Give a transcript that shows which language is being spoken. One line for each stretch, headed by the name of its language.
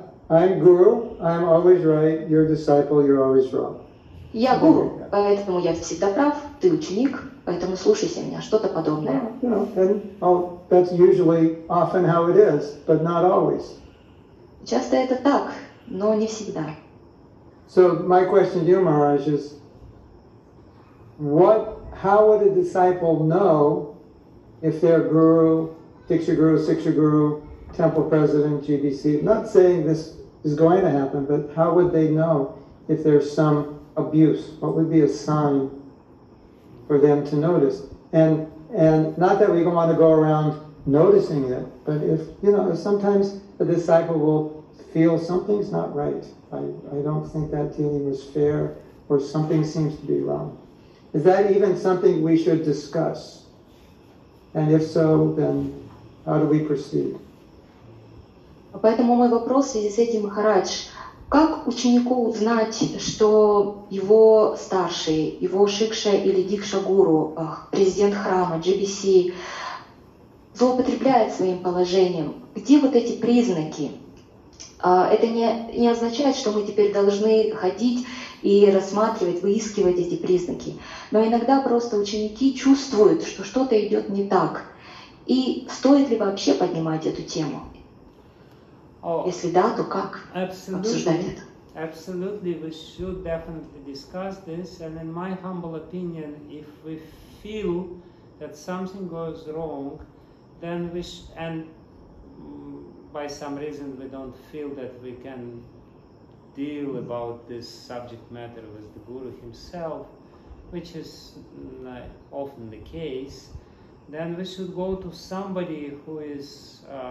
English: I'm guru, I'm always right, you're disciple, you're always wrong.
Russian: Я гуру, поэтому я всегда прав, ты ученик, поэтому слушайся меня, что-то подобное.
English: And that's usually often how it is, but not always.
Russian: Часто это так, но не всегда.
English: So my question to you, Maharaj, is how would a disciple know if their guru, Diksha Guru, Siksha Guru, temple president, GBC, I'm not saying this is going to happen, but how would they know if there's some abuse? What would be a sign for them to notice? And not that we want to go around noticing it, but if sometimes a disciple will feel something's not right. I don't think that dealing was fair, or something seems to be wrong. Is that even something we should discuss? And if so, then how do we proceed?
Russian: Поэтому мой вопрос в связи с этим, Махарадж, как ученику узнать, что его старший, его шикша или дикша гуру, президент храма, GBC, злоупотребляет своим положением? Где вот эти признаки? Это не означает, что мы теперь должны ходить и рассматривать, выискивать эти признаки. Но иногда просто ученики чувствуют, что что-то идет не так. И стоит ли вообще поднимать эту тему? Если да, то как обсуждать это?
English: Absolutely, we should definitely discuss this. And in my humble opinion, if we feel that something goes wrong, then and by some reason we don't feel that we can deal about this subject matter with the Guru himself, which is often the case, then we should go to somebody who is